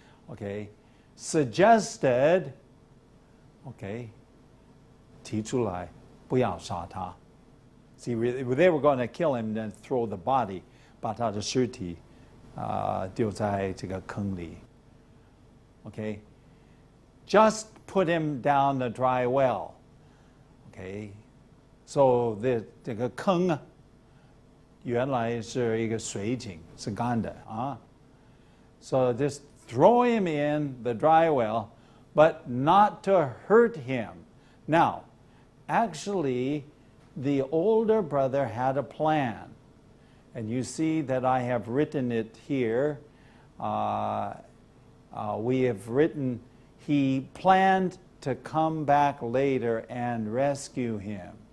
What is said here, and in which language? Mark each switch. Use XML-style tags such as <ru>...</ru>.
<en>okay, suggested, okay,</en> <zh>提出来不要杀他</zh> <en>See, they were going to kill him and then throw the body,</en> <zh>把他的尸体丢在这个坑里</zh> <en>okay, just put him down the dry well. Okay, so</en> <zh>这个坑原来是一个水井，是干的啊。</zh> <en>So just throw him in the dry well, but not to hurt him. Now, actually, the older brother had a plan. And you see that I have written it here. We have written, he planned to come back later and rescue him.</en>